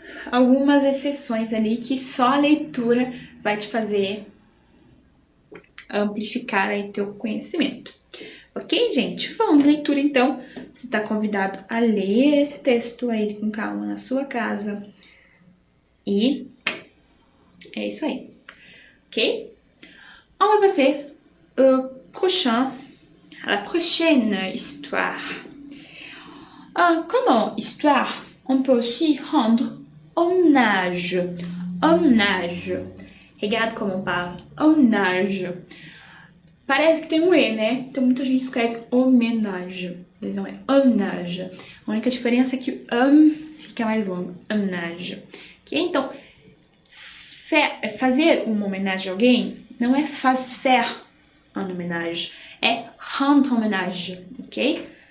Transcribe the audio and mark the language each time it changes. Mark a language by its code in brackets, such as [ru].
[pt] Algumas exceções ali que só a leitura vai te fazer amplificar aí teu conhecimento. Ok, gente? Vamos de leitura, então. Você está convidado a ler esse texto aí com calma na sua casa. E é isso aí. Ok? [fr] On va passer au prochain, à la prochaine histoire. Comme histoire, on peut aussi rendre hommage. Hommage. Regarde como on parle. [pt] Hommage. Parece que tem um E, né? Então muita gente escreve homenage. Não é emmenage. A única diferença é que o fica mais longo. Emmenage. Ok? Então, fazer uma homenagem a alguém não é [fr] faire une homenage, [pt] é [fr] rendre homenage, [pt] ok?